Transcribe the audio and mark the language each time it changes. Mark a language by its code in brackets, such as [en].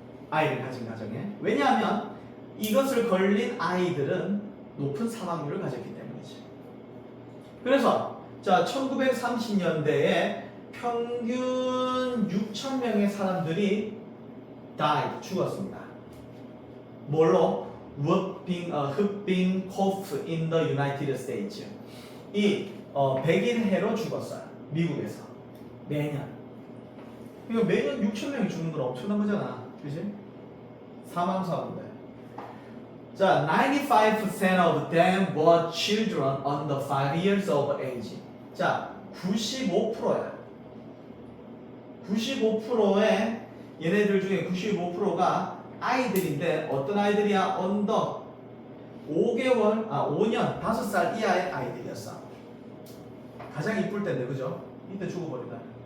[ko] 아이를 가진 가정에. 왜냐하면 이것을 걸린 아이들은 높은 사망률을 가졌기 때문이지. 그래서 자, 1930년대에 평균 6,000명의 사람들이 died, 죽었습니다. 뭘로? [en] whooping cough in the United States. [ko] 이 백인해로 죽었어요. 미국에서. 매년. 그러니까 매년 6,000명이 죽는 건 엄청난 거잖아. 그지? 사망사고인데. [en] 자, 95% of them were children under 5 years of age. [ko] 자, 95%야. 95%의 얘네들 중에 95%가 아이들인데 어떤 아이들이야? under 5년, 5살 이하의 아이들이었어. 가장 이쁠 때인데, 그죠? 이때 죽어버린다.